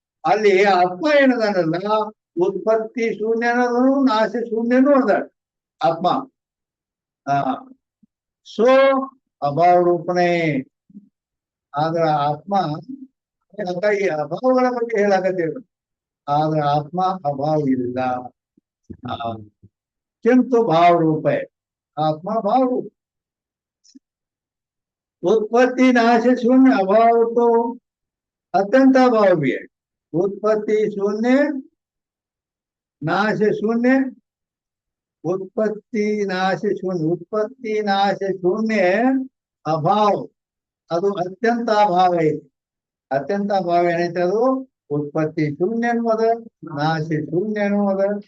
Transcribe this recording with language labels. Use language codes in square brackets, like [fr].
[kn] ಅಲ್ಲಿ ಆತ್ಮ ಏನದಲ್ಲ, ಉತ್ಪತ್ತಿ ಶೂನ್ಯನೂ ನಾಶ ಶೂನ್ಯನೂ ಅದ ಆತ್ಮ. ಸೋ ಅಭಾವ ರೂಪನೇ. ಆದ್ರ ಆತ್ಮ ಈ ಅಭಾವಗಳ ಬಗ್ಗೆ ಹೇಳಾಕತ್ತೇವೆ. ಆದ್ರ ಆತ್ಮ ಅಭಾವ ಇಲ್ಲ. [hi] किंतु भाव रूप है, आत्मा भाव रूप। उत्पत्ति नाश शून्य, अभाव तो अत्यंत अभाव भी है। उत्पत्ति शून्य, नाश शून्य, उत्पत्ति नाश शून्य, उत्पत्ति नाश शून्य अभाव [kn] ಅದು ಅತ್ಯಂತ ಅಭಾವ ಐತಿ. ಅತ್ಯಂತ ಅಭಾವ ಏನೈತೆ? ಅದು ಉತ್ಪತ್ತಿ ಶೂನ್ಯನೂ ಅದ, ನಾಶ ಶೂನ್ಯನೂ ಅದ.